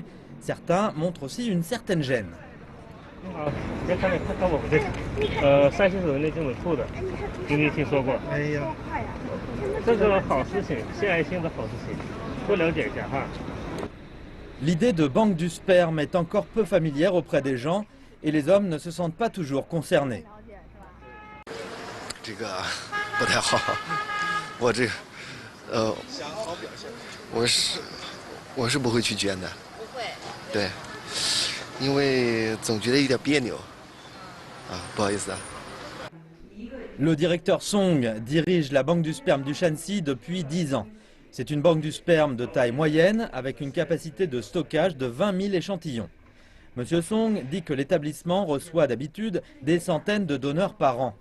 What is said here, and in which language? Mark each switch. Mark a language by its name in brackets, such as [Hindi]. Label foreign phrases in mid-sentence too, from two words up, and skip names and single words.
[French] Certains montrent aussi une certaine gêne. L'idée de banque du sperme est encore peu familière auprès des gens et les hommes ne se sentent pas toujours concernés. [Chinese] 这个不太好，我这我是不会去捐的，不会，对，因为总觉得有点别扭，不好意思啊。 [French] Le directeur Song dirige la Banque du sperme du Shanxi depuis 10 ans. C'est une banque du sperme de taille moyenne avec une capacité de stockage de 20 000 échantillons. Monsieur Song dit que l'établissement reçoit d'habitude des centaines de donneurs par an.